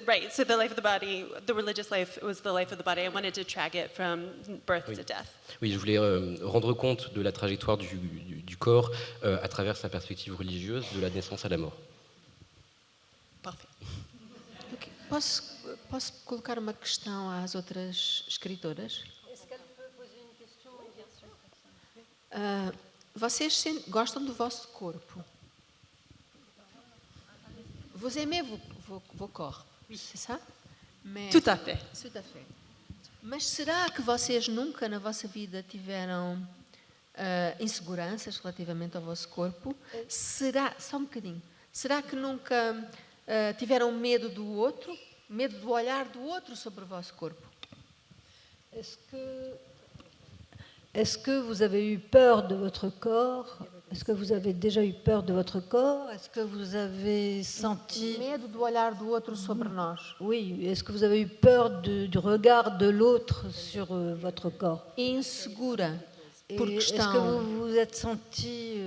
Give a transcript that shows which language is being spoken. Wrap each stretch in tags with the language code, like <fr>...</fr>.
<en>So the life of the body, the religious life was the life of the body. I wanted to track it from birth to death.</en> <fr>Oui, je voulais rendre compte de la trajectoire du corps à travers sa perspective religieuse, de la naissance à la mort. Parfait.</fr> <en>Okay.</en> <pt>Posso colocar uma questão às outras escritoras? Vocês gostam do vosso corpo?</pt> <fr>Vous aimez vos corps, c'est ça? Mais, Tout à fait. Tout à fait.</fr> <pt>Mas será que vocês nunca na vossa vida tiveram inseguranças relativamente ao vosso corpo? Será, só um bocadinho, será que nunca tiveram medo do outro? Medo do olhar do outro sobre o vosso corpo?</pt> <fr>Est-ce que vous avez eu peur de votre corps? Est-ce que vous avez déjà eu peur de votre corps? Est-ce que vous avez senti...</fr> <pt>Medo do olhar do outro sobre nós.</pt> <fr>Oui, est-ce que vous avez eu peur du regard de l'autre sur votre corps?</fr> <pt>Insegura.</pt> <fr>Est-ce que vous vous êtes senti...</fr>